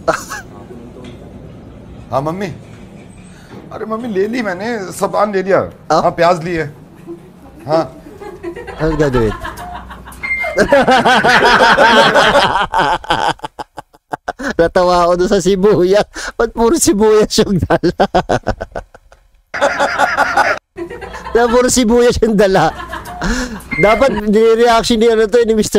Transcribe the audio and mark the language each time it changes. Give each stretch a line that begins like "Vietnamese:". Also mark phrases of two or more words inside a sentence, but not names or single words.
Hindi: हाँ मम्मी. अरे मम्मी ले ली मैंने, सामान ले लिया. हाँ प्याज लिए. हाँ.
Filipino: Ano gagawin? Natawa ako doon sa sibuyas. Ba't puro sibuyas yung dala? Puro sibuyas yung dala. Dapat reaction ni ano to, ni Mr.